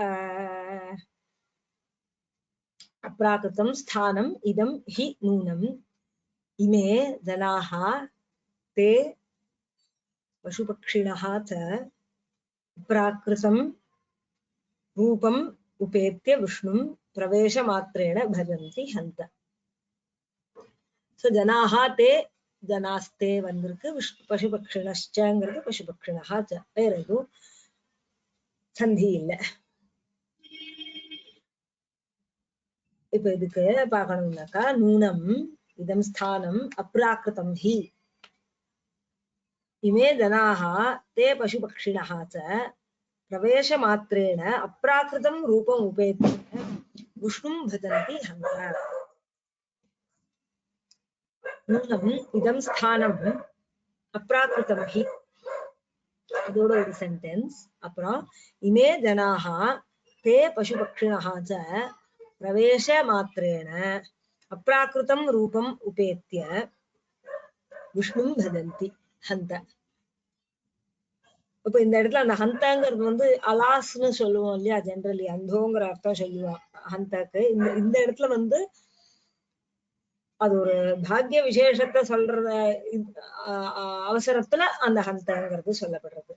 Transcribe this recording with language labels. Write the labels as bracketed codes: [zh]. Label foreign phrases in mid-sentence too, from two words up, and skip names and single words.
[sa] अप्राकृतं स्थानम् इदं हि नूनम् इमे जनाः ते पशुपक्षिणः च प्राकृतं रूपम उपेत्य विष्णुं प्रवेशमात्रेण भजन्ति हन्त. [ta] सो [sa] जनाः ते जनास्ते [ta] वंदिरुक्कु पशुपक्षिणश्चங்கிறது [sa] पशुपक्षिणः च [ta] வேற எதுவும் சந்தி இல்ல. இப்ப இதுக்கு பார்க்கணும்னாக்கா [sa] नूनम् इदं स्थानम् अप्राकृतं हि इमे जनाः ते पशुपक्षिणः च प्रवेशमात्रेण अप्राकृतं रूपम् उपेत्य विष्णुं भजन्ति हन्त. नूनम् इदं स्थानम् अप्राकृतं हि [ta] அதோட ஒரு சென்டென்ஸ். [sa] அப்புறம் इमे जनाः ते पशुपक्षिणः च प्रवेशमात्रेण अप्राकृतं रूपम् उपेत्य विष्णुं भजन्ति हन्त. [ta] இப்ப இந்த இடத்துல அந்த ஹந்தாங்கிறது அலாஸ்னு சொல்லுவோம் இல்லையா, ஜெனரலி அந்தோங்கிற அர்த்தம் சொல்லுவோம் ஹந்தாக்கு. இந்த இடத்துல அது ஒரு பாக்ய விசேஷத்தை சொல்ற அவசரத்துல அந்த ஹந்தாங்கிறது சொல்லப்படுறது.